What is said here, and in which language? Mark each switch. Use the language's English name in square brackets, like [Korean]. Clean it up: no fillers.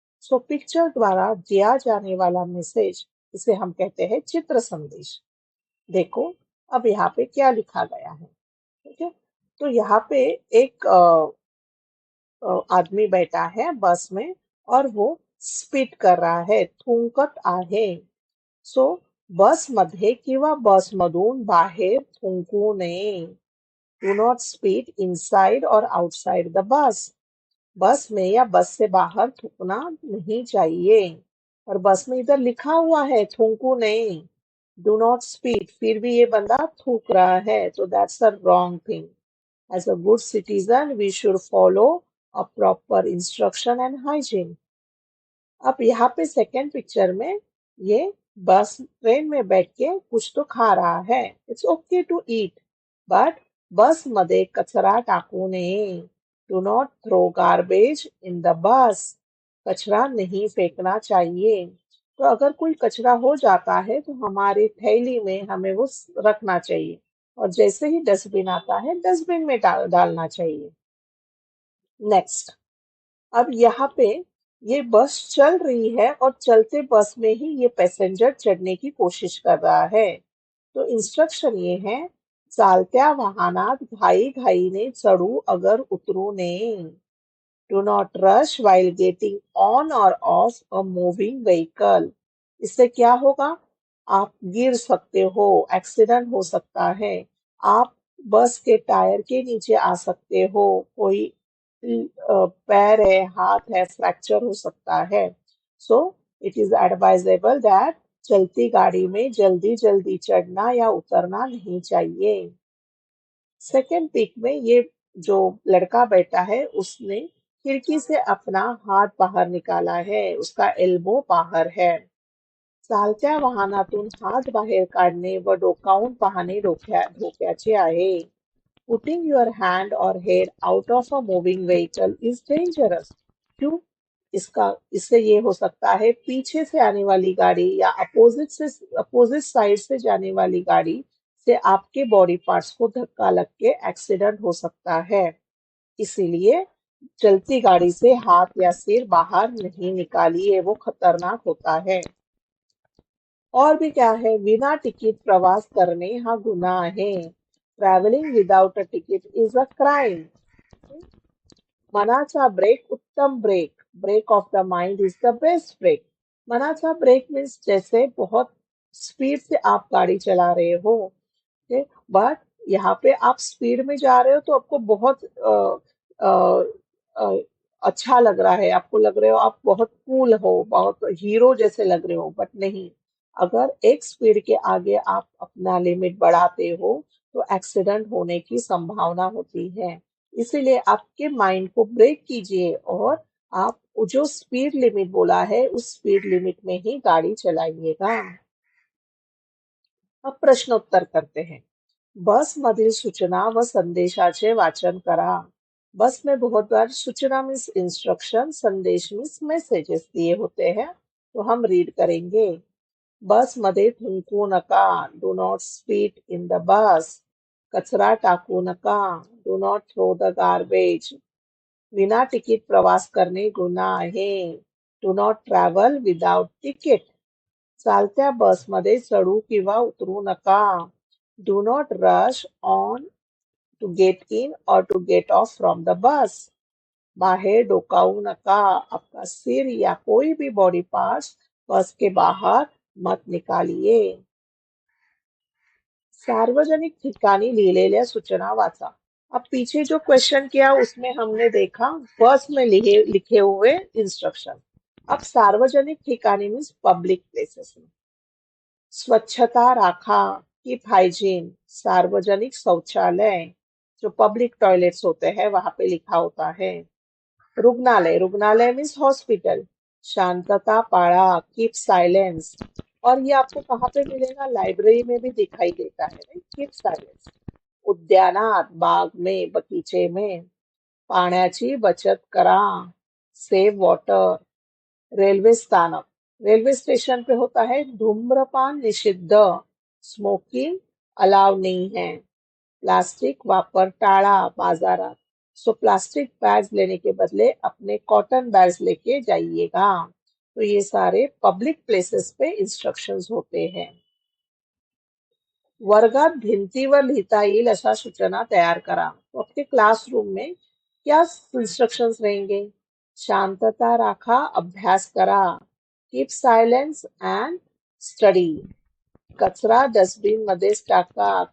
[Hindi] So picture द्वारा दिया जाने वाला मैसेज इसे हम कहते हैं चित्र संदेश. देखो अब यहाँ पे क्या लिखा गया है. ठीक है, तो यहाँ पे एक आदमी बैठा है बस में और वो स्पीड कर रहा है, [Marathi] थुंकत आहे. सो बसमध्ये किंवा बसमधून बाहेर थुंकू नये. [English] Do not speed inside और outside the bus. [Hindi] बस में या बस से बाहर थूकना नहीं चाहिए. और बस में इधर लिखा हुआ है थूकू नहीं. [English] do not spit, [Hindi] फिर भी ये बंदा थूक रहा है, तो [English] That's a wrong thing. As a good citizen, we should follow a proper instruction and hygiene. [Hindi] अब यहाँ पे सेकेंड पिक्चर में ये बस ट्रेन में बैठ के कुछ तो खा रहा है. [English] it's okay to eat, but [Marathi] बस मध्ये कचरा टाकू नये. [English] Do not throw garbage in the bus. [Hindi] कचरा नहीं फेंकना चाहिए. तो अगर कोई कचरा हो जाता है तो हमारी थैली में हमें वो रखना चाहिए और जैसे ही डस्टबिन आता है डस्टबिन में डालना चाहिए. नेक्स्ट, अब यहाँ पे ये बस चल रही है और चलते बस में ही ये पैसेंजर चढ़ने की कोशिश कर रहा है. तो इंस्ट्रक्शन ये है, [Marathi] चालत्या वाहनात घाईघाईने चढू अगर उतरू नये. [English] Do not rush while getting on or off a moving vehicle. [Hindi] इससे क्या होगा, आप गिर सकते हो, एक्सीडेंट हो सकता है, आप बस के टायर के नीचे आ सकते हो, कोई पैर है, हाथ है, फ्रैक्चर हो सकता है. [English] so it is advisable that [Hindi] चलती गाड़ी में जल्दी जल्दी चढ़ना या उतरना नहीं चाहिए. सेकेंड पिक में ये जो लड़का बैठा है उसने खिड़की से अपना हाथ बाहर निकाला है, उसका एल्बो बाहर है. [Marathi] चालत्या वाहनातून हात बाहेर काढणे व डोकावून पाहणे धोक्याचे आहे. [English] Putting your hand or head out of a moving vehicle is dangerous. [Hindi] क्यों? इससे ये हो सकता है पीछे से आने वाली गाड़ी या अपोजिट साइड से जाने वाली गाड़ी से आपके बॉडी पार्ट्स को धक्का लग के एक्सीडेंट हो सकता है. इसीलिए चलती गाड़ी से हाथ या सिर बाहर नहीं निकालिए, वो खतरनाक होता है. और भी क्या है, [Marathi] बिना तिकीट प्रवास करणे हा गुन्हा आहे. [English] Travelling without a ticket is a crime. [Marathi] मनाचा ब्रेक उत्तम break. [English] Break of the mind is the best break. [Marathi] मनाचा ब्रेक [Hindi] मीन्स जैसे बहुत स्पीड से आप गाड़ी चला रहे हो, बट यहाँ पे आप स्पीड में जा रहे हो तो आपको बहुत अ, अ, अच्छा लग रहा है, आपको लग रहे हो आप बहुत कूल हो, बहुत हीरो जैसे लग रहे हो, बट नहीं. अगर एक स्पीड के आगे आप अपना लिमिट बढ़ाते हो तो एक्सीडेंट होने की संभावना होती है. इसीलिए आपके माइंड को ब्रेक कीजिए और आप जो स्पीड लिमिट बोला है उस स्पीड लिमिट में ही गाड़ी चलाइएगा. अब प्रश्नोत्तर करते हैं. [Marathi] बस मधील सूचना व संदेशाचे वाचन करा. [Hindi] बस में बहुत बार सूचना मीन्स इंस्ट्रक्शन, संदेश मीन्स मैसेजेस दिए होते हैं, तो हम रीड करेंगे. [Marathi] बस मध्ये थुंकू नका. [English] Do not spit in the bus. [Marathi] कचरा टाकू नका. [English] Do not throw the garbage. [Marathi] विना तिकीट प्रवास करणे गुन्हा आहे. [English] Do not travel without ticket. [Marathi] चालत्या बसमध्ये चढू किंवा उतरू नका. [English] Do not rush on to get in or to get off from the bus. [Marathi] बाहेर डोकावू नका. [Hindi] आपका सिर या कोई भी बॉडी पार्ट बस के बाहर मत निकालिए. [Marathi] सार्वजनिक ठिकाणी लिहिलेल्या सूचना वाचा. [Hindi] अब पीछे जो क्वेश्चन किया उसमें हमने देखा बस में लिखे हुए इंस्ट्रक्शन. अब [Marathi] सार्वजनिक ठिकाणी [Hindi] मीन्स पब्लिक प्लेसेस में. [Marathi] स्वच्छता राखा, [English] Keep hygiene. [Hindi] सार्वजनिक शौचालय, जो पब्लिक टॉयलेट्स होते हैं वहां पे लिखा होता है. रुग्णालय, रुग्णालय मीन्स हॉस्पिटल. [Marathi] शांतता पाळा, [English] Keep silence. [Hindi] और ये आपको कहाँ पे मिलेगा, लाइब्रेरी में भी दिखाई देता है, कीप साइलेंस. [Marathi] उद्यानात, [Hindi] बाग में, बगीचे में. [Marathi] पाण्याची बचत करा, [English] Save water. [Hindi] रेलवे स्थानक, रेल्वे स्टेशन पे होता है धूम्रपान निषिद्ध, स्मोकिंग अलाव नहीं है। [Marathi] प्लास्टिक वापर टाळा बाजारात, [Hindi] सो प्लास्टिक बैग्स लेने के बदले अपने कॉटन बैग्स लेके जाइएगा। तो ये सारे पब्लिक प्लेसेस पे इंस्ट्रक्शंस होते हैं। [Marathi] वर्गात भिंतीवर लिहिता येईल अशा सूचना तयार करा। [Hindi] तो आपके क्लासरूम में क्या इंस्ट्रक्शंस रहेंगे? [Marathi] शांतता राखा, अभ्यास करा, [English] keep silence and study, [Marathi] कचरा डस्टबिन मध्येच टाका।